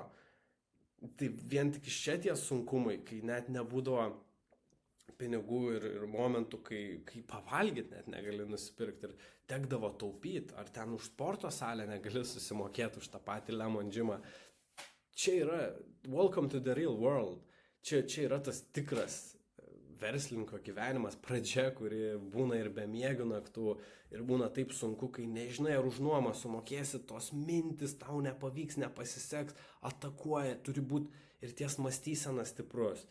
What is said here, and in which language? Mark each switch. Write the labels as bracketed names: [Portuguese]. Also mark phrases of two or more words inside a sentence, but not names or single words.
[Lithuanian] Tai vien tik iš čia tie sunkumai, kai net nebūdavo pinigų ir momentų, kai pavalgyti net negali nusipirkti ir tekdavo taupyti, ar ten už sporto salę negali susimokėti už tą patį Lemon Gymą. Čia yra [English] welcome to the real world. [Lithuanian] Čia yra tas tikras verslininko gyvenimas, pradžia, kuri būna ir be miegių naktų ir būna taip sunku, kai nežinai, ar už nuomą sumokėsi, tos mintis tau nepavyks, nepasiseks, atakuoja, turi būti ir ties mąstysenas stiprus.